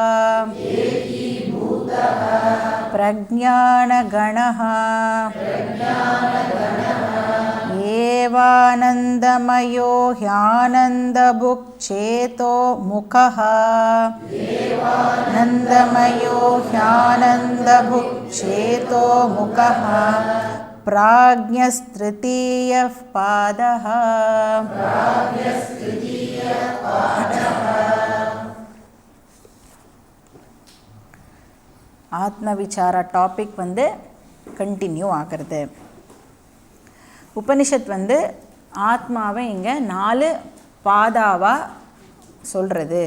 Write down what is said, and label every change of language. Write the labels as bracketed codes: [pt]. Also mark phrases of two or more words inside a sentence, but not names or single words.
[sa] प्रज्ञानगणः एवानन्दमयो ह्यानन्दभुक्चेतो मुखः नन्दमयो ह्यानन्दभुक्चेतो मुखः प्राज्ञस्तृतीयः पादः। [ta] ஆத்மவிசார டாபிக் வந்து கண்டினியூ ஆகிறது. உபனிஷத் வந்து ஆத்மாவை இங்கே 4 பாதாவாக சொல்கிறது.